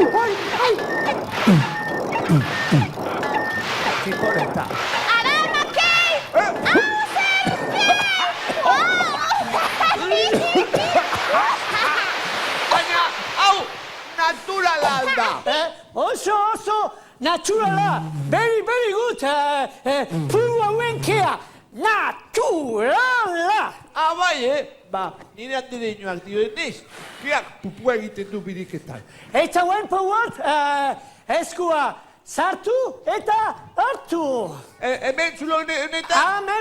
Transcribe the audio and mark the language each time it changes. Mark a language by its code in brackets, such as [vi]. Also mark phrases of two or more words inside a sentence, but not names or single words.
[eu] Txiporeta. Ara, Makei! Hau zer Baina, hau, naturala da. Oso, naturala. [en] Very good. [eu] Puru hauen kea. Naturala. Bai, ba, nire handireinoak dioenez, keak pupua egiten du biriketan. Eta hauen porrot, eskua sartu eta hartu. Hemen zulo honetan?